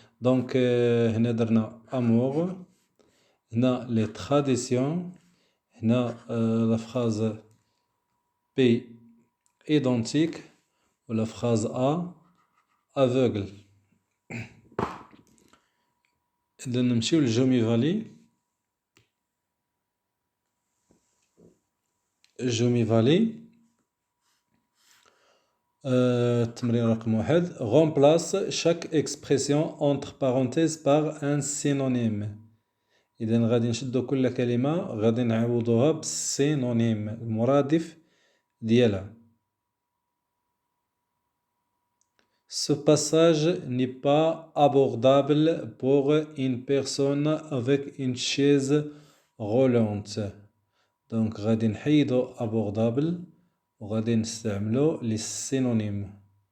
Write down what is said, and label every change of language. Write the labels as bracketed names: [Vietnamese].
[Arabic] دونك هنا درنا amour. هنا les traditions. [French] هنا la phrase P identique ou la phrase A aveugle. [Arabic] إذا نمشيو للجومي فالي. جومي فالي التمرين رقم 1. [French] Remplace chaque expression entre parenthèses par un synonyme. [Arabic] إذا غادي نشدو كل كلمة غادي نعوضوها بالسينونيم المرادف ديالها. [French] Ce passage n'est pas abordable pour une personne avec une chaise roulante. [Arabic] Donc غادي نحيدو abordable وغادي نستعملو les synonymes.